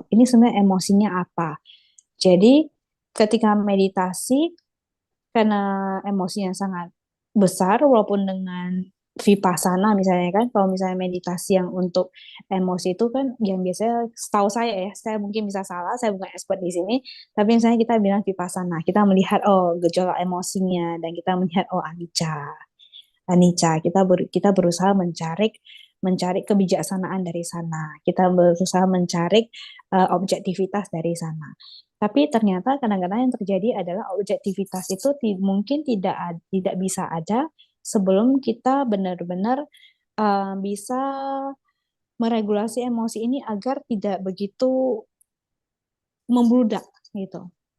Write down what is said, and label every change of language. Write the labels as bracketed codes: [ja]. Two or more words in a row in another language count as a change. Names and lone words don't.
[id] Ini sebenarnya emosinya apa. Jadi ketika meditasi karena emosinya sangat besar walaupun dengan vipassana misalnya kan kalau misalnya meditasi yang untuk emosi itu kan yang biasanya setahu saya ya saya mungkin bisa salah saya bukan expert di sini tapi misalnya kita bilang vipassana kita melihat oh gejolak emosinya dan kita melihat oh anicca anicca kita berusaha mencari mencari kebijaksanaan dari sana kita berusaha mencari objektivitas dari sana tapi ternyata kadang-kadang yang terjadi adalah objektivitas itu mungkin tidak bisa ada sebelum kita benar-benar bisa meregulasi emosi ini agar tidak begitu membludak gitu.